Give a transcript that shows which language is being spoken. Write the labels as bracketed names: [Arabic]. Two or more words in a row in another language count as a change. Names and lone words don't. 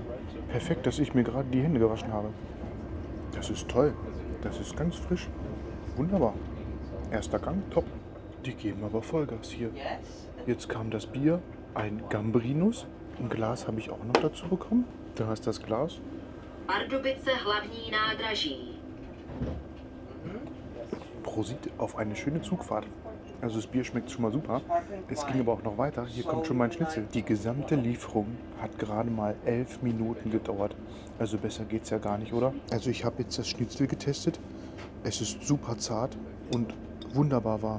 [German] Perfekt, dass ich mir gerade die Hände gewaschen habe. Das ist toll. Das ist ganz frisch. Wunderbar. Erster Gang, top. Die geben aber Vollgas hier. Jetzt kam das Bier, ein Gambrinus. Ein Glas habe ich auch noch dazu bekommen. Da ist das Glas. [Czech] Pardubice hlavní nádraží. [German] Prosit auf eine schöne Zugfahrt. Also das Bier schmeckt schon mal super. Es ging aber auch noch weiter. Hier kommt schon mein Schnitzel. Die gesamte Lieferung hat gerade mal 11 Minuten gedauert. Also besser geht's ja gar nicht, oder? Also ich habe jetzt das Schnitzel getestet. Es ist super zart und wunderbar warm.